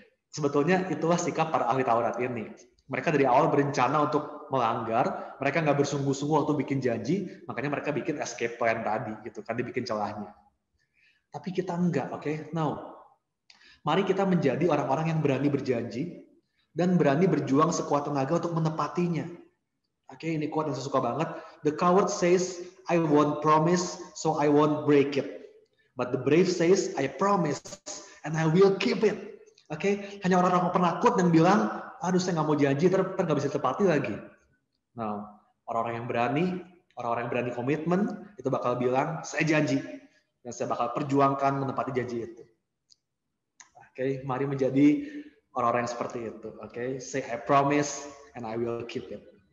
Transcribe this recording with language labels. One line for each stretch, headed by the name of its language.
Indonesian: Sebetulnya itulah sikap para ahli Taurat ini. Mereka dari awal berencana untuk melanggar, mereka nggak bersungguh-sungguh waktu bikin janji, makanya mereka bikin escape plan tadi, gitu kan, dibikin celahnya. Tapi kita enggak, Now, mari kita menjadi orang-orang yang berani berjanji dan berani berjuang sekuat tenaga untuk menepatinya. Ini quote yang saya suka banget.
English: The coward says, I won't promise, so I won't break it. But the brave says, I promise, and I will keep it.
Indonesian: Hanya orang-orang penakut yang bilang, aduh saya nggak mau janji, ntar nggak bisa tepati lagi. Nah, orang-orang yang berani komitmen, itu bakal bilang, saya janji. Dan saya bakal perjuangkan menepati janji itu. Mari menjadi orang-orang yang seperti itu.
English: Say I promise, and I will keep it.